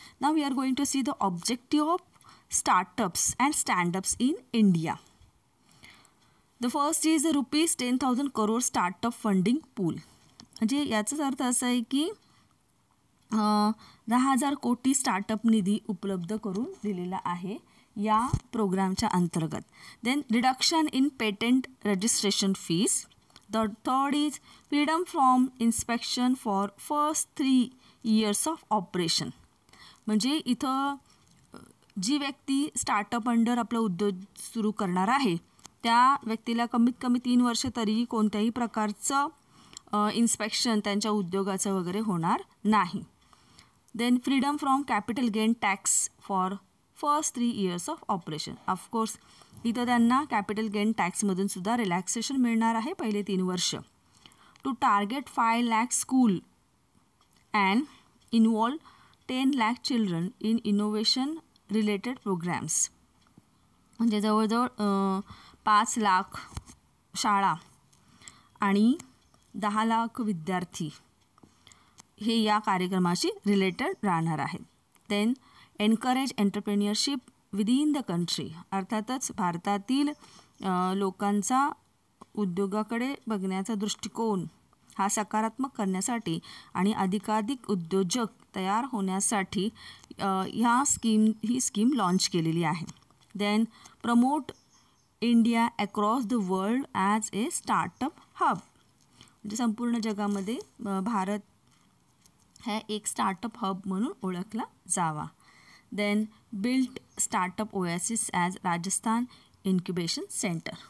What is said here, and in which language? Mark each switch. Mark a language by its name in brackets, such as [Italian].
[English] नाव we are going to see the objective of startups and standups in India. The first is ₹10,000 crore startup funding pool. [Marathi] म्हणजे याचाच अर्थ असा आहे की 10,000 कोटी स्टार्टअप निधी उपलब्ध करून दिलेला आहे या प्रोग्रामच्या अंतर्गत. [English] Then reduction in patent registration fees. The third is freedom from inspection for first 3 years of operation. [Marathi] म्हणजे इथं जी व्यक्ती स्टार्टअप अंडर आपला उद्योग सुरू करणार आहे त्या व्यक्तीला कमीत कमी 3 वर्ष तरी कोणत्याही प्रकारचं इन्स्पेक्शन त्यांच्या उद्योगाचं वगैरे होणार नाही. [English] Then freedom from capital gain tax for first 3 years of operation. [Marathi] Of course इथं त्यांना कॅपिटल गेन टॅक्समधून सुद्धा रिलॅक्सेशन मिळणार आहे पहिले 3 वर्ष. [English] To target 5 lakh school and involve 10 lakh children in innovation related programs. [Marathi] म्हणजे जवळजवळ 5 लाख शाळा आणि 10 लाख विद्यार्थी हे या कार्यक्रमाशी रिलेटेड राहणार आहेत. [English] Then encourage entrepreneurship within the country. [Marathi] अर्थातच भारतातील लोकांचा उद्योगाकडे बघण्याचा दृष्टिकोन हा सकारात्मक करण्यासाठी आणि अधिकाधिक उद्योजक तयार होण्यासाठी ही स्कीम लॉन्च केलेली आहे. [English] Then promote India across the world as a startup hub. [Marathi] म्हणजे संपूर्ण जगामध्ये भारत हा एक स्टार्टअप हब म्हणून ओळखला जावा. [English] Then build startup oasis as Rajasthan incubation centre.